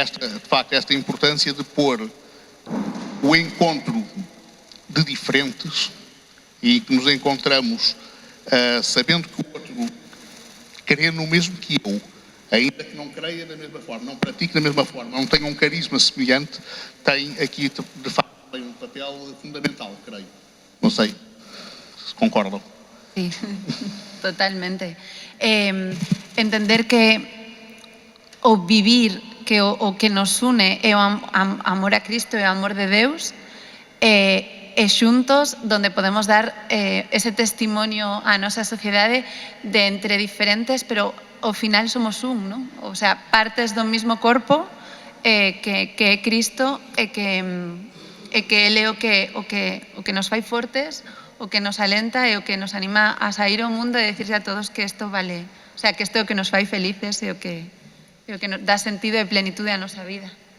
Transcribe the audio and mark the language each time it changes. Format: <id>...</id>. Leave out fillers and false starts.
<pt>E de facto, esta importância de pôr o encontro de diferentes e que nos encontramos sabendo que o outro crê no mesmo que eu, ainda que não creia da mesma forma, não pratique da mesma forma, não tenha um carisma semelhante, tem aqui de facto um papel fundamental, creio. Não sei se concordam.</pt> <gl>Sí, totalmente. Entender que o vivir que o que nos une é o amor a Cristo e o amor de Deus, e xuntos donde podemos dar ese testimonio á nosa sociedade de entre diferentes, pero ao final somos un, non? O sea, partes do mismo corpo que é Cristo e que Ele é o que nos fai fortes, o que nos alenta e o que nos anima a sair ao mundo e decirse a todos que isto vale, o sea, que isto é o que nos fai felices e o que nos dá sentido e plenitude á nosa vida.</gl>